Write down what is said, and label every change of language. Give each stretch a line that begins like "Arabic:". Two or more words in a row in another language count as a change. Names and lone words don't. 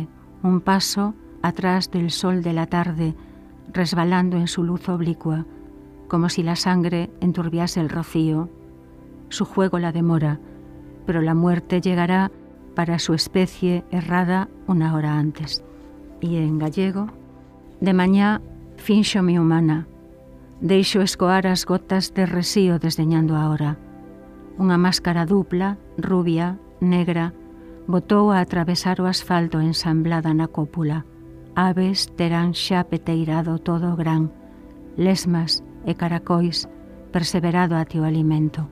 Spanish: Un paso atrás del sol de la tarde, resbalando en su luz oblicua, como si la sangre enturbiase el rocío. Su juego la demora, pero la muerte llegará para su especie errada una hora antes. Y en gallego,
Galician: de mañá finxo-me humana, deixo escoar as gotas de resío desdeñando a hora. Unha máscara dupla, rubia, negra, botou a atravesar o asfalto ensamblada na cópula. Aves terán xa peteirado todo o gran, lesmas e caracois, perseverado até o alimento.